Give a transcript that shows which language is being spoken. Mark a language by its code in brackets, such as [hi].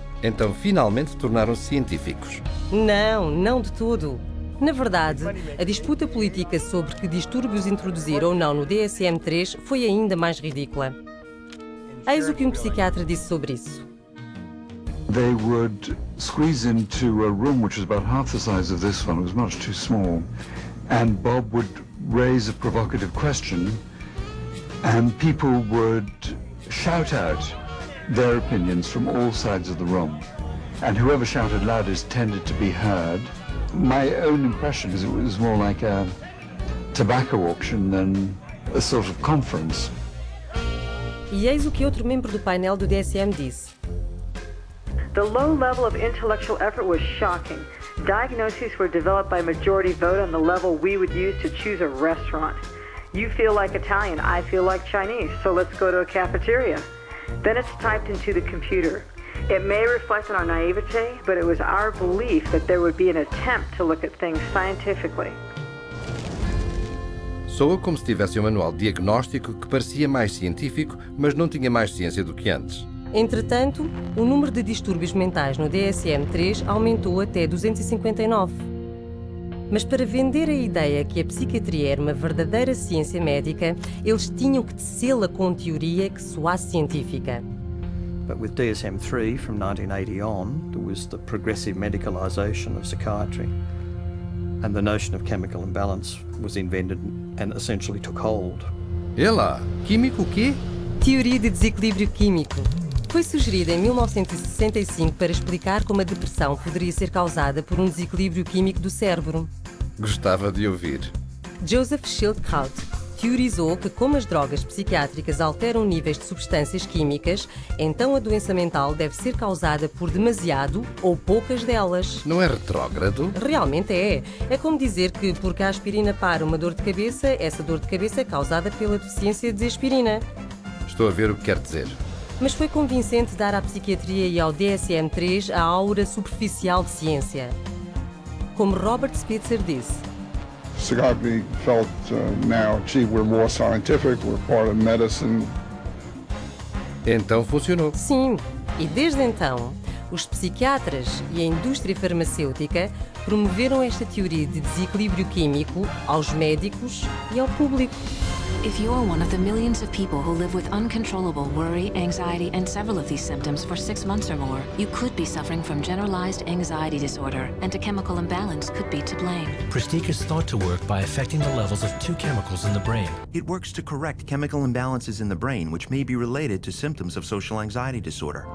[pt] Então finalmente tornaram-se científicos. Não de todo. Na verdade, a disputa política sobre que distúrbios introduzir ou não no DSM-3 foi ainda mais ridícula. Eis o que um psiquiatra disse sobre isso. [en] They would squeeze into a room which was about half the size of this one. It was much too small. And Bob would raise a provocative question and people would shout out their opinions from all sides of the room. And whoever shouted loudest tended to be heard. My own impression is it was more like a tobacco auction than a sort of conference. [pt] E eis o que outro membro do painel do DSM disse. [en] The low level of intellectual effort was shocking. Diagnoses were developed by majority vote on the level we would use to choose a restaurant. You feel like Italian, I feel like Chinese, so let's go to a cafeteria. Then it's typed into the computer. It may reflect on our naivete, but it was our belief that there would be an attempt to look at things scientifically. [pt] Soa como se tivesse um manual diagnóstico que parecia mais científico, mas não tinha mais ciência do que antes. Entretanto, o número de distúrbios mentais no DSM-3 aumentou até 259. Mas para vender a ideia que a psiquiatria era uma verdadeira ciência médica, eles tinham que tecê-la com teoria que soasse científica. [en] But with DSM-3 from 1980 on, there was the progressive medicalisation of psychiatry. And the notion of chemical imbalance was invented and essentially took hold. [pt] Ela, químico o quê? Teoria de desequilíbrio químico. Foi sugerida em 1965 para explicar como a depressão poderia ser causada por um desequilíbrio químico do cérebro. Gostava de ouvir. Joseph Schildkraut teorizou que, como as drogas psiquiátricas alteram níveis de substâncias químicas, então a doença mental deve ser causada por demasiado ou poucas delas. Não é retrógrado? Realmente é. É como dizer que, porque a aspirina para uma dor de cabeça, essa dor de cabeça é causada pela deficiência de aspirina. Estou a ver o que quer dizer. Mas foi convincente dar à psiquiatria e ao DSM-3 a aura superficial de ciência. Como Robert Spitzer disse. [en] Psychiatry felt now, gee, we're more scientific, we're part of medicine. [pt] Então funcionou. Sim, e desde então, os psiquiatras e a indústria farmacêutica promoveram esta teoria de desequilíbrio químico aos médicos e ao público. [en] If you're one of the millions of people who live with uncontrollable worry, anxiety, and several of these symptoms for 6 months or more, you could be suffering from generalized anxiety disorder, and a chemical imbalance could be to blame. Pristiq is thought to work by affecting the levels of 2 chemicals in the brain. It works to correct chemical imbalances in the brain, which may be related to symptoms of social anxiety disorder.